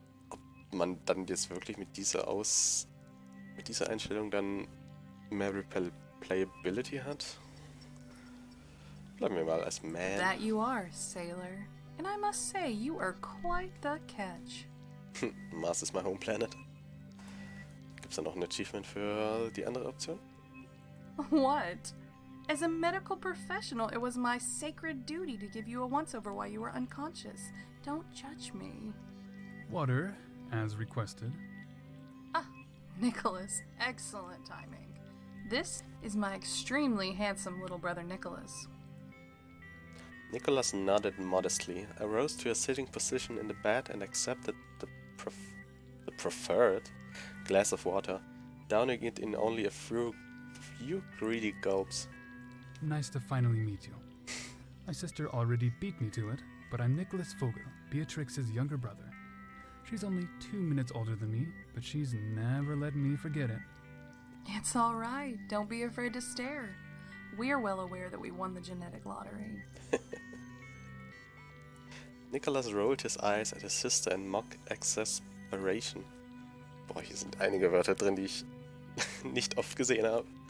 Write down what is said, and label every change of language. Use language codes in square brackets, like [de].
[de] Ob man dann jetzt wirklich mit dieser Einstellung dann mehr Replayability hat? Bleiben wir mal als Man. [en] That you are, sailor. And I must say, you are quite the catch. Mars is my home planet. [de] Gibt's da noch ein Achievement für die andere Option? [en] What? As a medical professional, it was my sacred duty to give you a once-over while you were unconscious. Don't judge me. Water, as requested. Ah, Nicholas, excellent timing. This is my extremely handsome little brother Nicholas. Nicholas nodded modestly. I rose to a sitting position in the bed and accepted the preferred glass of water, downing it in only a few greedy gulps. Nice to finally meet you. My sister already beat me to it, but I'm Nicholas Vogel, Beatrix's younger brother. She's only 2 minutes older than me, but she's never let me forget it. It's all right. Don't be afraid to stare. We're well aware that we won the genetic lottery. Nicholas rolled his eyes at his sister in mock exasperation. [de] Boah, hier sind einige Wörter drin, die ich nicht oft gesehen habe.